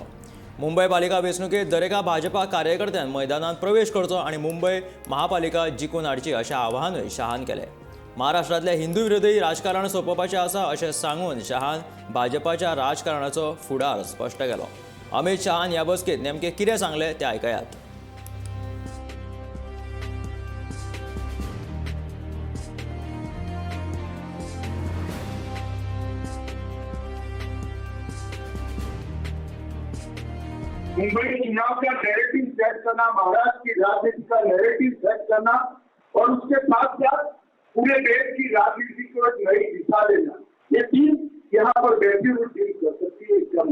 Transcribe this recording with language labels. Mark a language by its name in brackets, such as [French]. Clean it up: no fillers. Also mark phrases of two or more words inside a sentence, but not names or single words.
[Konkani] मुंबई पालिका वेंचणुकेत दरेका भाजपा कार्यकर्त्यान मैदानात प्रवेश करचो आनी मुंबई महापालिका जिखून हाडची अशें आवाहनूय शहान केलें। महाराष्ट्रातले हिंदू विरोधी राजकारण सोंपोवपाचें आसा अशें सांगून शहान भाजपाच्या राजकारणाचो फुडार स्पश्ट केलो। अमित शहान ह्या बसकेत नेमकें कितें सांगलें तें आयकयात। [Hindi] मुंबई चुनाव का नैरेटिव सेट करना, महाराष्ट्र की राजनीति का नैरेटिव सेट करना और उसके साथ साथ पूरे देश की राजनीति को एक नई दिशा देना, ये चीज यहाँ पर बैठी हुई डील कर सकती है।